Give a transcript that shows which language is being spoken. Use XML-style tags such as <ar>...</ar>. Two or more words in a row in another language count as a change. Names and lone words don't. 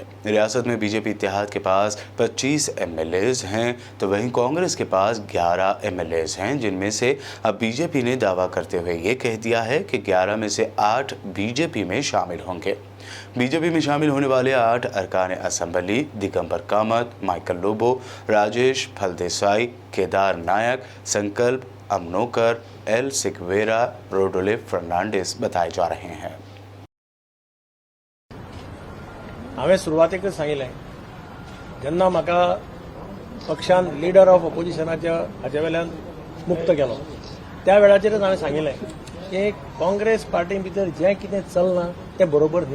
<ur>ریاست میں بی جے پی اتحاد کے پاس 25 ایم ایل اے ہیں تو وہیں کانگریس کے پاس 11 ایم ایل اے ہیں، جن میں سے اب بی جے پی نے دعویٰ کرتے ہوئے یہ کہہ دیا ہے کہ 11 میں سے 8 بی جے پی میں شامل ہوں گے. بی جے پی میں شامل ہونے والے 8 ارکان اسمبلی دگمبر کامت، مائیکل لوبو، راجیش پھلدیسائی، کیدار نائک، سنکلپ امونکر، ایل سکویرا، روڈولے فرنانڈس بتائے جا رہے ہیں.</ur> <kok>हांवें सुरवातेक सांगिल्लें जेन्ना म्हाका पक्षान</kok> <en>leader of oppositionachya</en> <kok>हाचे वेल्यान मुक्त केलो त्या वेळाचेरच हांवें सांगिल्लें की काँग्रेस पार्टी भितर जें कितें चलना तें बरोबर न्ही।</kok>